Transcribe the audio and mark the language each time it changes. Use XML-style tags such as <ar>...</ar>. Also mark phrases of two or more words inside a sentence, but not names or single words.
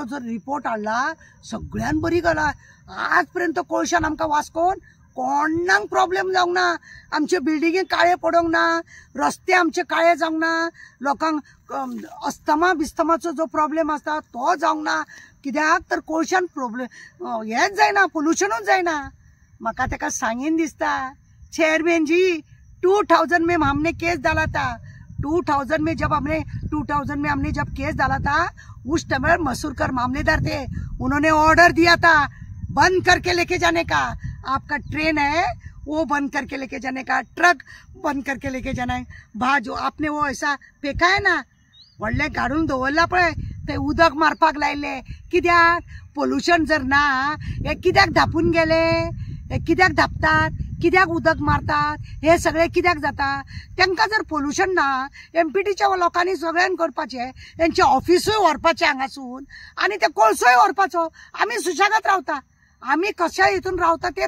<kok>जर रिपोर्ट हाडला सगळ्यान बरी गजाल आज पर्यंत कोळशान आमकां वास्कोन कोणाक प्रॉब्लेम जावंक ना आमचे बिल्डिंगे काळे पडोंक ना रस्ते आमचे काळे जावंक ना लोकांक अस्थमा बिस्थमाचो जो प्रॉब्लेम आसता तो जावंक ना कित्याक तर कोळशान प्रॉब्लेम हेच जायना पोल्युशनूच जायना म्हाका तेका सांगीन दिसता</kok> <hi>चेयरमैन जी 2000 में हमने केस डाला था</hi> <kok>2000</kok> <hi>में हमने जब केस डाला था उस टाइम मसूरकर मामलेदार थे उन्होंने ऑर्डर दिया था बंद करके लेके जाने का आपका ट्रेन है वो बंद करके लेके जाने का ट्रक बंद करके लेके जाना है भा जो आपने वो ऐसा फेका है ना</hi> <kok>व्हडले काढून दवरला पळय ते उदक मारपाक लायले कित्याक पोल्युशन जर ना हे कित्याक धापून गेले हे कित्याक धापतात कित्याक उदक मारतात हे सगळे कित्याक जाता तांकां जर पोल्युशन ना एमपीटीच्या लोकांनी सगळ्यांक करपाचे त्यांचे ऑफिसूय व्हरपाचे हांगासून आणि ते कोळसोय व्हरपाचो आमी सुशेगाद रावता आम्ही कशा हितून रावता ते</kok>